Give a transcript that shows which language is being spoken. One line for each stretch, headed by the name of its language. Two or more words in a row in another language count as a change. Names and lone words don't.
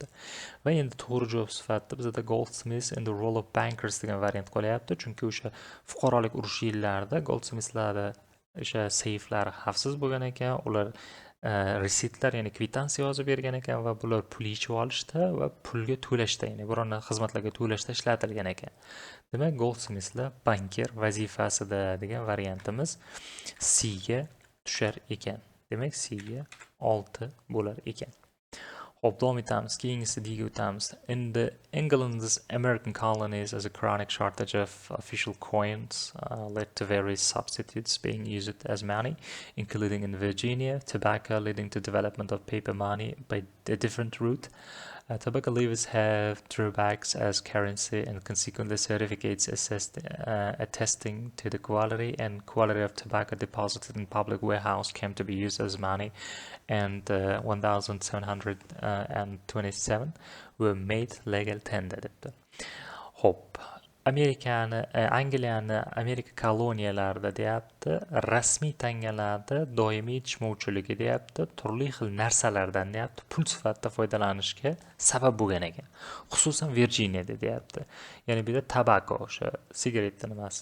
Uzbek: Va endi to'g'ri javob sifatida bizda Goldsmith and the Role of Bankers degan variant qolyapti, chunki o'sha fuqarolik urushi yillarida Goldsmithlarda o'sha seyflari xavfsiz bo'lgan ekan, ular resitlar, ya'ni kvitansiya yozib bergan ekan va bular pul yechib olishda va pulga to'lashda, ya'ni biron xizmatlarga to'lashda ishlatilgan ekan. Demak, Goldsmithlar banker vazifasida degan variantimiz C ga tushar ekan. Demak, C ga 6 bo'lar ekan. Hop, davom etamiz. Keyingisi D ga o'tamiz.
English: In the England's American colonies, as a chronic shortage of official coins led to various substitutes being used as money, including in Virginia, tobacco leading to development of paper money by a different route. Tobacco leaves have drawbacks as currency and consequently certificates attesting to the quality of tobacco deposited in public warehouse came to be used as money, and 1727 were made legal tender debdi.
Uzbek: Hop, Angliyani Amerika koloniyalarida deyapti, rasmiy tangalarda doimiy yetishmovchiligi deyapti, turli xil narsalardan deyapti, pul sifatida foydalanishga sabab bo'lgan ekan. Xususan Virginiyada deyapti. Ya'ni bu yerda tabako, o'sha sigaretni nimasi.